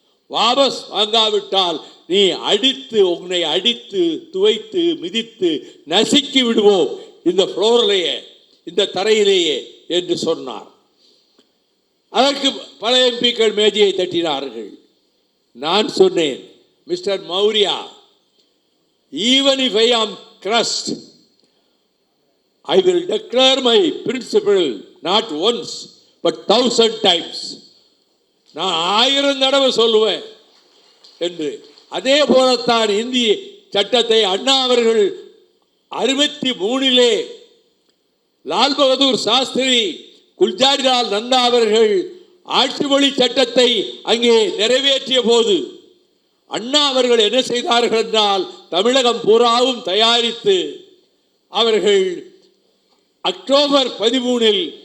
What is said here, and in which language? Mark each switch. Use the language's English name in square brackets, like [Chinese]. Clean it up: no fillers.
[Tamil] வாபஸ் வாங்காவிட்டால் நீ உன்னை அடித்து துவைத்து மிதித்து நசுக்கி விடுவோம் இந்த ஃப்ளோரிலேயே, இந்த தரையிலேயே என்று சொன்னார். அதற்கு பல எம்பிக்கள் மேஜையை தட்டினார்கள். நான் சொன்னேன், [English] Mister Maurya, even if I am crushed, I will declare my principle not once but 1000 times. [Tamil] நான் 1000 தடவை சொல்லுவேன் என்று. அதே போலத்தான் இந்திய சட்டத்தை அண்ணா அவர்கள் 63 லால் பகதூர் சாஸ்திரி, குல்ஜாரிலால் நந்தா அவர்கள் ஆட்சி மொழி சட்டத்தை அங்கே நிறைவேற்றிய போது அண்ணா அவர்கள் என்ன செய்தார்கள் என்றால், தமிழகம் பூராவும் தயாரித்து அவர்கள் அக்டோபர் 13